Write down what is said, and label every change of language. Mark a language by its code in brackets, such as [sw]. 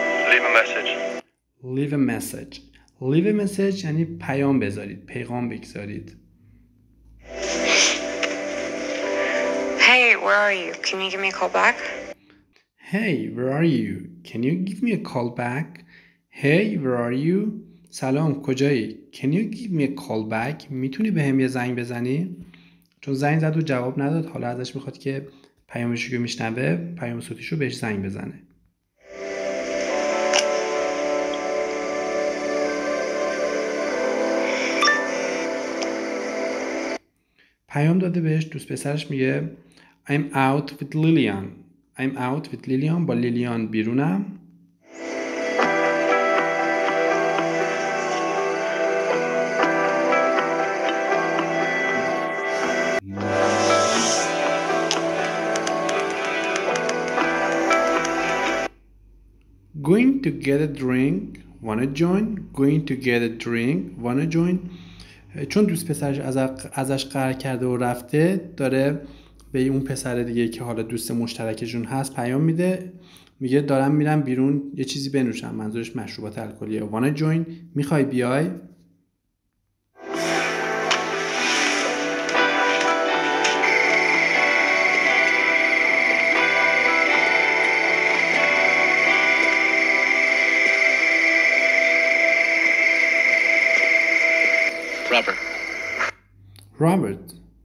[en] Leave a message. Leave a message. Leave a message [fa] یعنی پیام بذارید، پیغام بگذارید. Hey, where are you? Can you give me a call back? Hey, where are you? Can you give me a call back? Hey, where are you? سلام کجایی؟ [en] Can you give me a call back? [fa] میتونی بهم یه زنگ بزنی؟ چون زنگ زد و جواب نداد حالا ازش میخواد که پیامشو که میشنوه پیام صوتیشو بهش زنگ بزنه. پیام داده بهش دوست پسرش میگه [en] I'm out with Lillian. I'm out with Lillian. [fa] با لیلیان بیرونم. [en] Going to get a drink. Wanna join? Going to get a drink. Wanna join? [fa] چون دوست پسرش ازش قهر کرده و رفته داره به اون پسر دیگه که حالا دوست مشترکشون هست پیام میده میگه دارم میرم بیرون یه چیزی بنوشم منظورش مشروبات الکلیه. [en] wanna join [fa] میخوای بیای؟ Robert.